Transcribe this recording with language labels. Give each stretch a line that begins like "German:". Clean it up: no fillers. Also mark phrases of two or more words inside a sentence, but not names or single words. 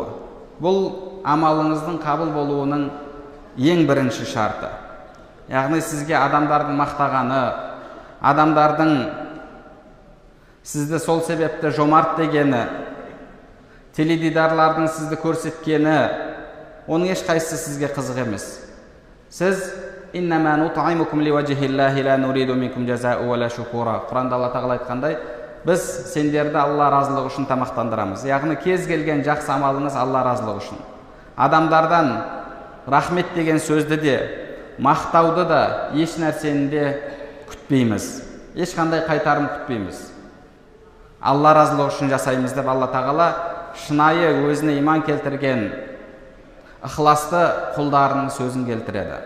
Kazakh: Бұл амалыңыздың қабыл болуының ең бірінші шарты. Яғни сізге адамдардың мақтағаны, адамдардың сізді сол себепті жомарт дегені, теледидарлардың сізді көрсеткені, оның ешқайсысы сізге қызық емес.
Arabic: Сіз «إنما نطعمكم لوجه الله لا نريد منكم جزاء ولا شكورا».
Kazakh: Құранда Алла тағала айтқандай, біз сендерді Алла разылығы үшін тамақтандырамыз. Яғни кез келген жақсы амалыңыз Алла разылығы үшін. Адамдардан рахмет деген сөзді де, мақтауды да, еш нәрсені де күтпейміз. Ешқандай қайтарым күтпейміз. Алла разылығы үшін жасаймыз деп Алла тағала шынайы өзіне иман келтірген ықыласты құлдарының сөзін келтіреді.